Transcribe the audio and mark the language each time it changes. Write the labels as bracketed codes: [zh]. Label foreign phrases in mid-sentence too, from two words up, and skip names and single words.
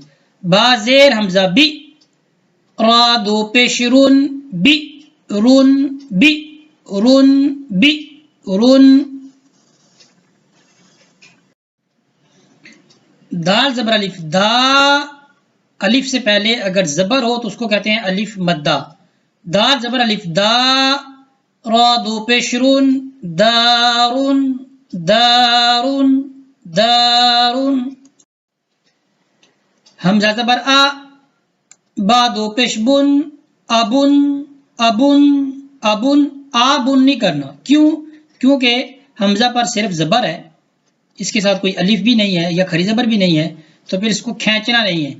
[ur] با زیر حمزہ بھی، را دو پیش رون بھی، رون بھی، رون بھی، رون۔ دال زبر الف دا، الف سے پہلے اگر زبر ہو تو اس کو کہتے ہیں الف مدہ۔ دال زبر الف دا، را دو پیش رون دارون دارون دارون۔ حمزہ زبر آ، با دو پیش بن ابن ابن ابن، آبن نہیں کرنا، کیوں؟ کیونکہ حمزہ پر صرف زبر ہے، اس کے ساتھ کوئی الف بھی نہیں ہے یا کھڑی زبر بھی نہیں ہے، تو پھر اس کو کھینچنا نہیں ہے۔